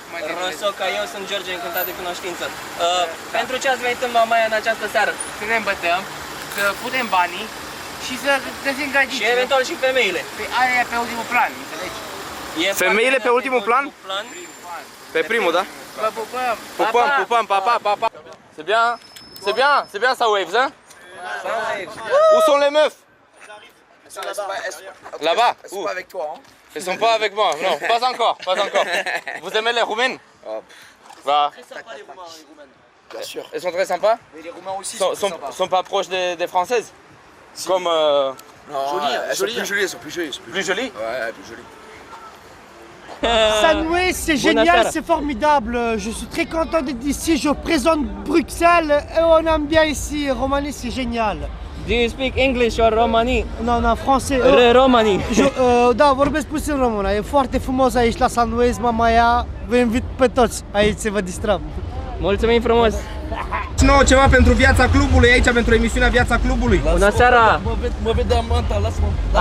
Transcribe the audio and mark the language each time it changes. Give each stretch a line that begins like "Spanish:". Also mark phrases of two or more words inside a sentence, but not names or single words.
Romanian: Rosoca, eu sunt George, încântat de cunoștință. Pentru ce ați venit în Mamaia în această seară? Să ne îmbătăm, să punem banii și să găsim gagici. Și eventual și femeile. Aia e pe ultimul plan, înțelegi? Femeile pe ultimul plan? Pe primul, da? Vă pupăm. Pupăm,
French: pa. C'est bien ça, Waves, hein? Où sont les meufs? Là-bas? Elles sont pas avec toi, hein? Elles sont pas avec moi, non, pas encore. Vous aimez les Roumaines? Bah. Bien sûr. Elles sont très sympas? Mais les Roumains aussi Sont pas proches des Françaises? Comme... Non, elles sont plus jolies, Plus jolies? Ouais, plus jolies. Sunwaves, c'est génial, c'est formidable. Je suis très content d'être ici. Je présente Bruxelles et on aime bien ici. Roumanie, c'est génial.
English: Do you speak English or Romani?
French: Non, français. Romani.
Romanian: Da, vorbesc puțin română. E foarte frumos aici la Sunwaves, Mamaia. Vă invit pe toți aici să vă distrăm. Mulțumim frumos! nouă ceva pentru Viața Clubului, aici pentru emisiunea Viața Clubului. Bună seara! Mă vede Amanta, lasă-mă.